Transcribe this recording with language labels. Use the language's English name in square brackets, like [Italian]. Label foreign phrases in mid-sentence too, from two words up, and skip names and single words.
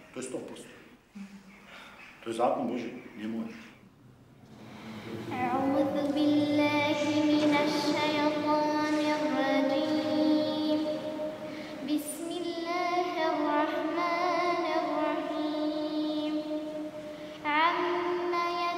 [Bosnian] To je 100%. To je zakon Božji, nije moj. [Arabic] أعوذ بالله من الشيطان الرجيم بسم الله الرحمن الرحيم عما